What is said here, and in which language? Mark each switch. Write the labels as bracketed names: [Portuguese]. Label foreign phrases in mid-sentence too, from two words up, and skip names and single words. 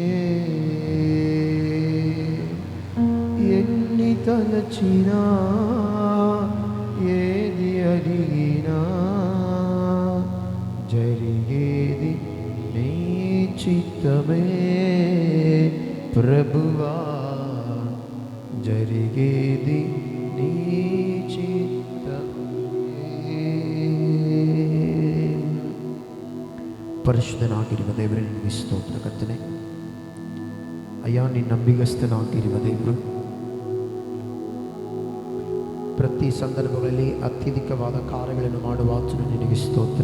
[Telugu] ఎన్ని తలచినా ఏది అడిగినా జరిగేది నీ చిత్తమే ప్రభువా, జరిగేది నీ ಚಿತ್ತಮೇ. [Kannada] ಪರಿಶುದ್ಧನಾಗಿರುವ ದೇವರೇ ನಿನಗೆ ಸ್ತೋತ್ರ ಕರ್ತನೇ. ಅಯ್ಯ, ನೀನು ನಂಬಿಗಸ್ತನಾಗಿರುವ ದೇವರು. ಪ್ರತಿ ಸಂದರ್ಭಗಳಲ್ಲಿ ಅತ್ಯಧಿಕವಾದ ಕಾರ್ಯಗಳನ್ನು ಮಾಡುವ ಆತನು ನಿನಗೆ ಸ್ತೋತ್ರ.